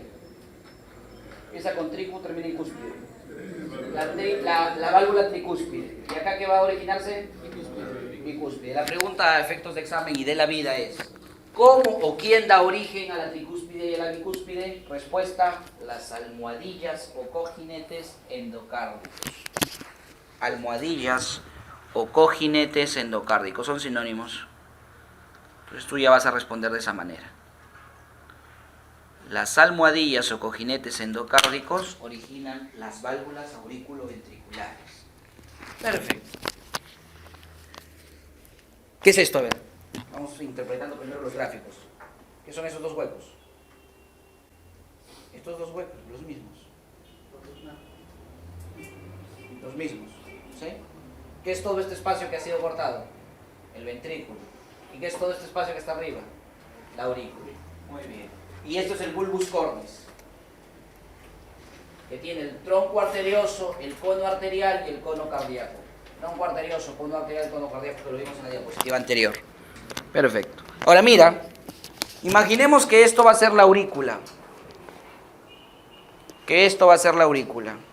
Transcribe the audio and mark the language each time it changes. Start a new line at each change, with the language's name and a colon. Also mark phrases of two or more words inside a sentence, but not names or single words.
Spanish: Empieza con tricu, termina en cúspide. La válvula tricúspide. ¿Y acá qué va a originarse? Bicúspide. La pregunta a efectos de examen y de la vida es: ¿cómo o quién da origen a la tricúspide y a la bicúspide? Respuesta: las almohadillas o cojinetes endocárdicos. Almohadillas o cojinetes endocárdicos son sinónimos. Entonces tú ya vas a responder de esa manera. Las almohadillas o cojinetes endocárdicos originan las válvulas auriculoventriculares. Perfecto. ¿Qué es esto? A ver, vamos interpretando primero los gráficos. ¿Qué son esos dos huecos? Estos dos huecos, los mismos. Los mismos, ¿sí? ¿Qué es todo este espacio que ha sido cortado? El ventrículo. ¿Y qué es todo este espacio que está arriba? La aurícula. Muy bien. Y esto es el
Latin: bulbus cordis,
Spanish: que tiene el tronco arterioso, el cono arterial y el cono cardíaco. Tronco arterioso, cono arterial, cono cardíaco, que lo vimos en la diapositiva anterior. Perfecto. Ahora mira, imaginemos que esto va a ser la aurícula. Que esto va a ser la aurícula.